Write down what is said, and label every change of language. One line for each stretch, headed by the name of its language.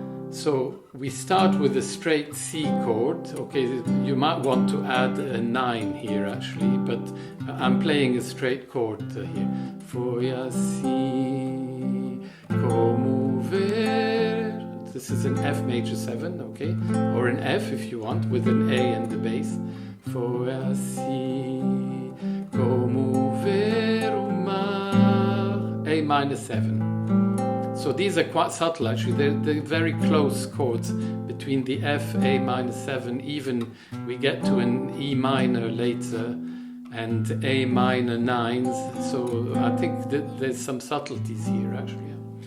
English: So we start with a straight C chord. Okay, you might want to add a 9 here actually, but I'm playing a straight chord here.
Portuguese: Foi assim como ver.
English: This is an F major 7, okay? Or an F if you want, with an A and the bass.
Portuguese: Foi assim como ver o mar. A minor 7.
English: So these are quite subtle actually. They're very close chords between the F, A minor 7, even we get to an E minor later, and A minor 9s. So I think that there's some subtleties here actually.